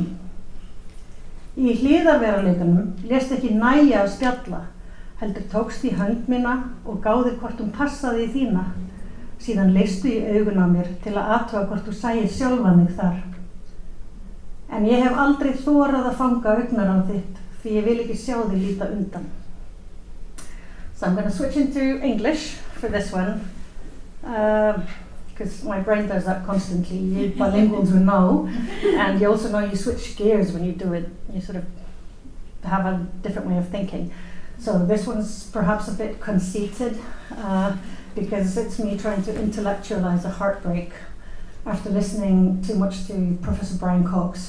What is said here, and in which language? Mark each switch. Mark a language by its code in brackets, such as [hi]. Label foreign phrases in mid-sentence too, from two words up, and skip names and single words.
[is] Í hliðarveruleikanum lést ekki nægja að spjalla, heldur tókst í hönd mína og gáðir hvort hún passaði í þína. Síðan leistu í augun á mér til að athuga hvort þú sæir sjálfan þig þar. En ég hef aldrei þorað að fanga augnaráð þitt, því ég vil ekki sjá þig líta undan. [en] So I'm going to switch into English for this one. Because my brain does that constantly. You bilinguals will know, and you also know you switch gears when you do it. You sort of have a different way of thinking. So this one's perhaps a bit conceited, because it's me trying to intellectualize a heartbreak after listening too much to Professor Brian Cox.